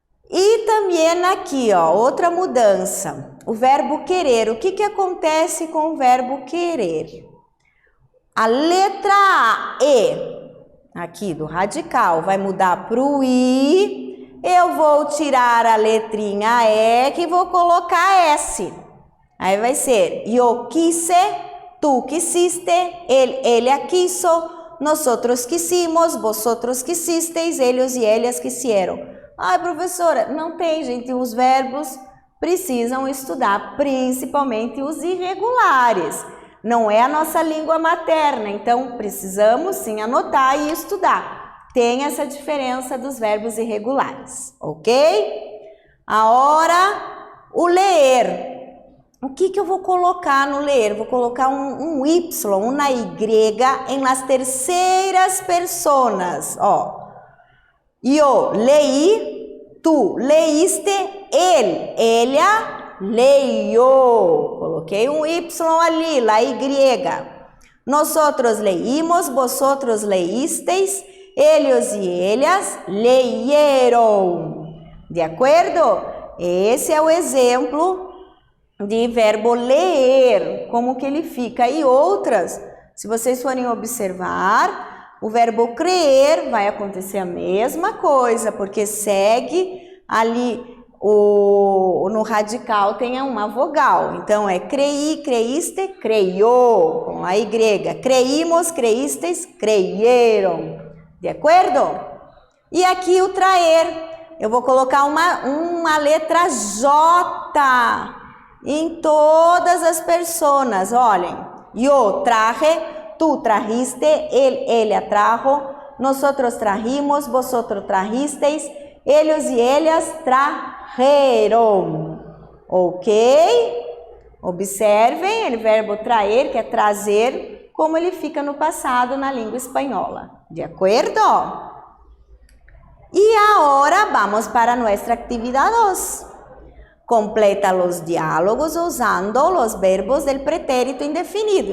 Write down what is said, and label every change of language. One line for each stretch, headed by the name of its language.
Portuguese: E também aqui, ó, outra mudança, o verbo querer. O que acontece com o verbo querer? A letra E, aqui do radical, vai mudar para o I. Eu vou tirar a letrinha E que vou colocar S. Aí vai ser
Spanish: yo quise, tú quisiste, ella quiso, nosotros quisimos, vosotros quisisteis, ellos e ellas quisieron.
Portuguese: Ai, professora, não tem, gente, os verbos precisam estudar, principalmente os irregulares. Não é a nossa língua materna, então precisamos sim anotar e estudar. Tem essa diferença dos verbos irregulares, ok? Agora, o ler. O que eu vou colocar no ler? Vou colocar um Y, uma Y em las terceiras personas, ó.
Spanish: Yo leí, tú leíste, él, ella leyó.
Portuguese: Coloquei um Y ali,
Spanish: la Y. Nosotros leímos, vosotros leísteis, ellos y ellas leyeron.
Portuguese: De acordo? Esse é o exemplo de verbo ler, como que ele fica. E outras, se vocês forem observar, o verbo crer vai acontecer a mesma coisa, porque segue ali no radical tem uma vogal. Então é creí, creíste, creyó, com a Y.
Spanish: Creímos, creísteis, creyeron.
Portuguese: De acordo? E aqui o traer. Eu vou colocar uma letra J em todas as personas. Olhem,
Spanish: yo traje, tú trajiste, ella trajo, nosotros trajimos, vosotros trajisteis, ellos y ellas trajeron.
Portuguese: Ok? Observem o verbo traer, que é trazer, como ele fica no passado na língua espanhola. De acordo? E agora vamos para nossa atividade 2. Completa os diálogos usando os verbos del pretérito indefinido.